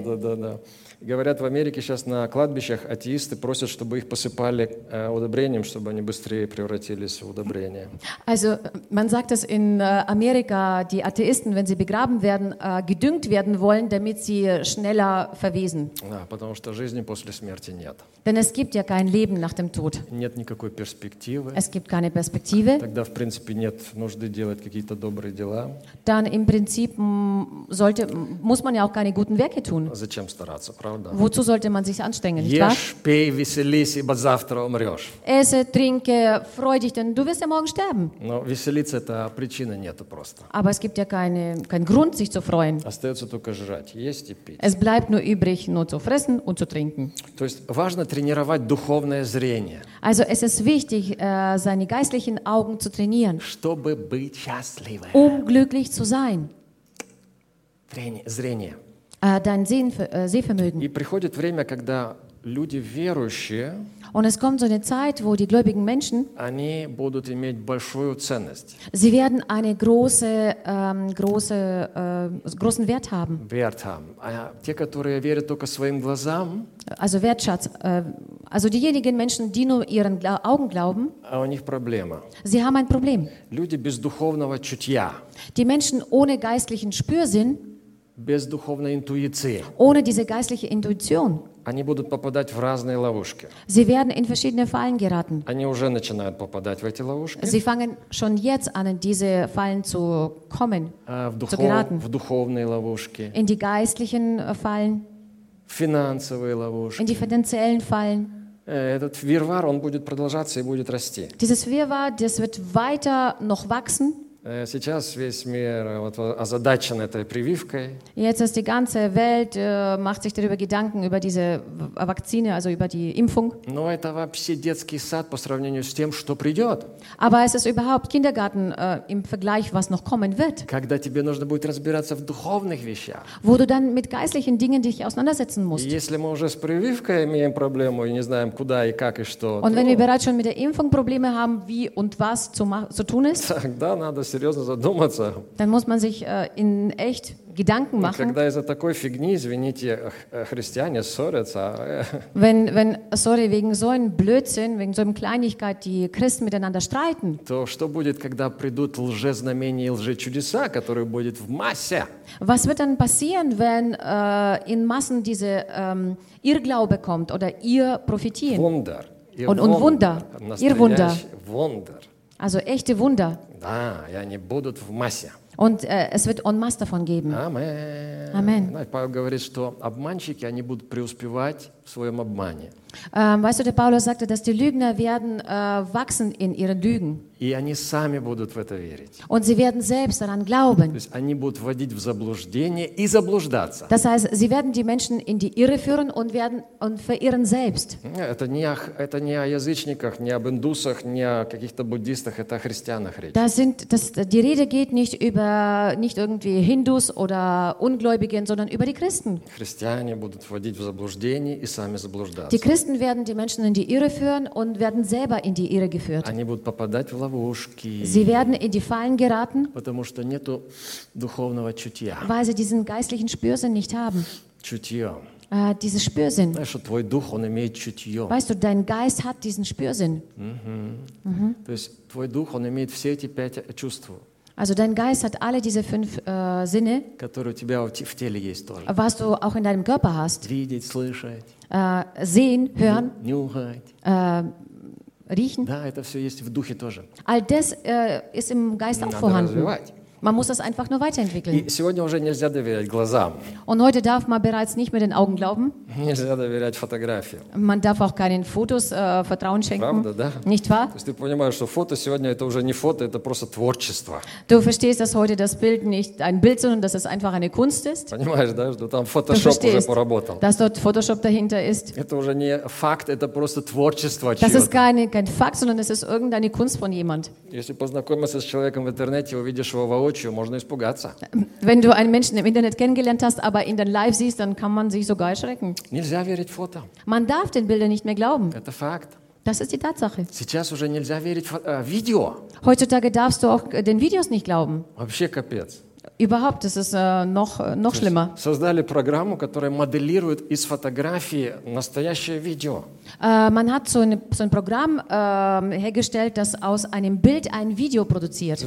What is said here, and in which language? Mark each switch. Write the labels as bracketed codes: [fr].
[ru] Да. Говорят, в Америке сейчас на кладбищах атеисты просят, чтобы их посыпали удобрением, чтобы они быстрее превратились в удобрение. [de] Also, man sagt, dass in Amerika die Atheisten, wenn sie begraben werden, gedüngt werden wollen, damit sie schneller verwesen. [ru] Да, потому что жизни после смерти нет. [de] Denn es gibt ja kein Leben nach dem Tod. [ru] Нет никакой перспективы. [de] Es gibt keine Perspektive. [ru] Тогда, в принципе, нет нужды делать какие-то добрые дела. [de] Dann im Prinzip muss man ja auch keine guten Werke tun. [ru] Зачем стараться? Правда. [de] Wozu sollte man sich anstrengen, nicht wahr? [ru] Ешь, пей, веселись, ибо завтра умрешь. [de] Esse, trinke, freu dich, denn du wirst ja morgen sterben. [ru] Но веселиться – это причины нету просто. [de] Aber es gibt ja keinen Grund, sich zu freuen. [ru] Остается только жрать, есть и пить. [de] Es bleibt nur übrig, nur zu fressen und zu trinken. [ru] То есть важно тренировать духовное зрение. [de] Also es ist wichtig, seine geistlichen Augen zu trainieren. [ru] Чтобы быть счастливым. [de] Um glücklich zu sein. [ru] Зрение. [de] dein Sehvermögen. [ru] И приходит время, когда люди верующие, [de] und es kommt so eine Zeit, wo die gläubigen Menschen, [ru] они будут иметь большую ценность. [de] Sie werden eine große, großen Wert haben. Wert haben. [ru] А те, которые верят только своим глазам, [de] also Wertschatz, also diejenigen Menschen, die nur ihren Augen glauben, [ru] а у них проблема. [de] Sie haben ein Problem. [ru] Люди без духовного чутья. [de] Die Menschen ohne geistlichen Spürsinn, [ru] без духовной интуиции. [de] Ohne diese geistliche Intuition. [ru] Они будут попадать в разные ловушки. [de] Sie werden in verschiedene Fallen geraten. [ru] Они уже начинают попадать в эти ловушки. [de] Sie fangen schon jetzt an, in diese Fallen zu kommen, zu geraten. [ru] В духовные ловушки. [de] In die geistlichen Fallen. [ru] В финансовые ловушки. [de] In die finanziellen Fallen. [ru] Этот вирвар, он будет продолжаться и будет расти. [de] Dieses Wirrwarr, das wird weiter noch wachsen. [ru] Сейчас весь мир вот озадачен этой прививкой. [de] Jetzt ist die ganze Welt macht sich darüber Gedanken über diese Vakzine, also über die Impfung. [ru] Но это вообще детский сад по сравнению с тем, что придет. [de] Aber es ist überhaupt Kindergarten im Vergleich, was noch kommen wird. [ru] Когда тебе нужно будет разбираться в духовных вещах. [de] Wo du dann mit geistlichen Dingen dich auseinandersetzen musst. [ru] Если мы уже с прививкой имеем проблему и не знаем куда и как и что. [de] Und wenn wir bereits schon mit der Impfung Probleme haben, wie und was zu tun ist. [ru] Тогда надо серьезно задуматься. [de] Dann muss man sich in echt Gedanken machen. [ru] Когда из-за такой фигни, извините, христиане ссорятся. [de] Wenn sorry wegen so einem Blödsinn, wegen so einer Kleinigkeit die Christen miteinander streiten. [ru] То что будет, когда придут лжезнамения и лжечудеса, которые будут в массе? [de] Was wird dann passieren, wenn in Massen diese Irrglaube kommt oder Irrprophetien? Wunder. Und Wunder. Ihr Wunder. Wunder. Also echte Wunder. [ru] Да, и они будут в массе. [de] Und es wird en masse davon geben. Amen. [ru] Павел говорит, что обманщики, они будут преуспевать в своем обмане. [de] Weißt du, der Paulus sagte, dass die Lügner werden wachsen in ihren Lügen. [ru] И они сами будут в это верить. [de] Und sie werden selbst daran glauben. [ru] То есть они будут вводить в заблуждение и заблуждаться. [de] Das heißt, sie werden die Menschen in die Irre führen und werden und verirren selbst. [ru] Это не о язычниках, не об индусах, не о каких-то буддистах, это о христианах речь. [de] Die Rede geht nicht über nicht irgendwie Hindus oder Ungläubigen, sondern über die Christen. [ru] Христиане будут вводить в заблуждение и сами заблуждаться. [de] Die Christen werden die Menschen in die Irre führen und werden selber in die Irre geführt. [ru] Они будут попадать в ловушки. [de] Sie werden in die Fallen geraten. [ru] Потому что нету духовного чутья. [de] Weil sie diesen geistlichen Spürsinn nicht haben. [ru] Чутье. [de] Dieses Spürsinn. [ru] Знаешь, что твой дух, он имеет чутье. [de] Weißt du, dein Geist hat diesen Spürsinn. [ru] То есть твой дух, он имеет все эти пять чувств. [de] Also dein Geist hat alle diese fünf Sinne, [ru] которые у тебя в теле есть тоже. [de] Was du auch in deinem Körper hast. [ru] Видеть, слышать. [de] Sehen, hören, riechen. [ru] Да, это все есть в духе тоже. [de] All das ist im Geist auch vorhanden. [ru] Надо развивать. [de] Man muss das einfach nur weiterentwickeln. [ru] И сегодня уже нельзя доверять глазам. [de] Und heute darf man bereits nicht mehr den Augen glauben. [ru] Нельзя доверять фотографии. [de] Man darf auch keinen Fotos Vertrauen schenken. [ru] Правда, да? [de] Nicht wahr? [ru] То есть ты понимаешь, что фото сегодня это уже не фото, это просто творчество. [de] Du verstehst, dass heute das Bild nicht ein Bild, sondern dass es einfach eine Kunst ist. [ru] Понимаешь, да, что там Photoshop уже поработал. [de] Dass dort Photoshop dahinter ist. [ru] Это уже не факт, это просто творчество. [de] Das ist kein Fakt, sondern es ist irgendeine Kunst von jemand. [ru] Если познакомишься с человеком в интернете, увидишь его воочию. Можно испугаться. [de] Wenn du einen Menschen im Internet kennengelernt hast, aber ihn dann live siehst, dann kann man sich sogar erschrecken. [ru] Нельзя верить фото. [de] Man darf den Bildern nicht mehr glauben. [ru] Это факт. [de] Das ist die Tatsache. [ru] Сейчас уже нельзя верить видео. [de] Heutzutage darfst du auch den Videos nicht glauben. [ru] Вообще капец. [de] Überhaupt, das ist noch schlimmer. [ru] Создали программу, которая моделирует из фотографии настоящее видео. [de] Man hat so ein Programm hergestellt, das aus einem Bild ein Video produziert.